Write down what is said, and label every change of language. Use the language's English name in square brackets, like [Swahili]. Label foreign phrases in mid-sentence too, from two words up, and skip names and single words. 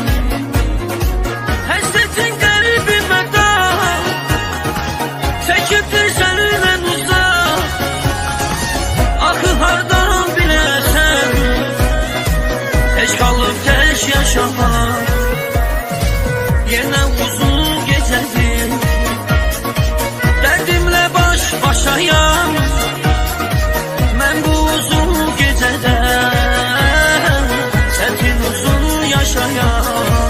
[Azerbaijani] Həsrətin qəlbimə dağ, çəkibdir səndən uzaq. Axı hardan biləsən, tək qalıb tək yaşamaq. [Turkish] Yerine uzun gecedir, derdimle baş başayam. Ben bu uzun gecede senin uzun yaşayam.